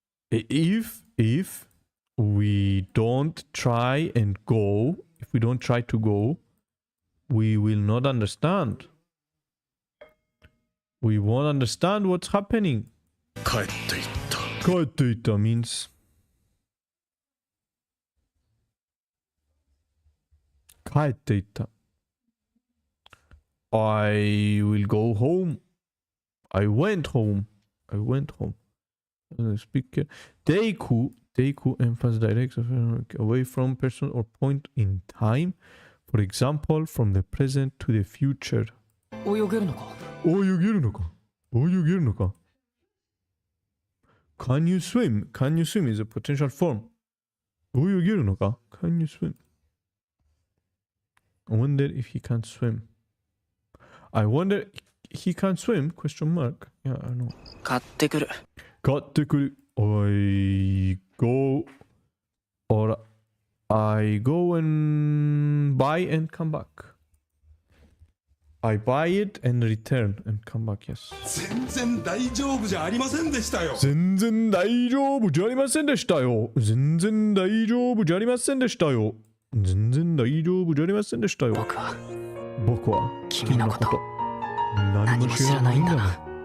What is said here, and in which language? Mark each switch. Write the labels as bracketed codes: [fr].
[en] If we don't try and go, if we don't try to go, we will not understand. We won't understand what's happening. [ja] 帰っていった。帰っていった [en] means [ja] 帰っていった。 [en] I will go home. I went home. I went home. Speak. Deiku emphasis directs away from person or point in time. For example, from the present to the future. [ja] 泳げるのか？泳げるのか？泳げるのか？ [en] Can you swim? Can you swim is a potential form. [ja] 泳げるのか？ [en] Can you swim? I wonder if he can swim. I wonder he can swim? Question mark. Yeah, I know. [ja] 買ってくる。買ってくる。 [en] I go or I go and buy and come back. I buy it and return and come back, yes. [ja] 全然大丈夫じゃありませんでしたよ。全然大丈夫じゃありませんでしたよ。全然大丈夫じゃありませんでしたよ。全然大丈夫じゃありませんでしたよ。僕は君のこと何も知らないんだな。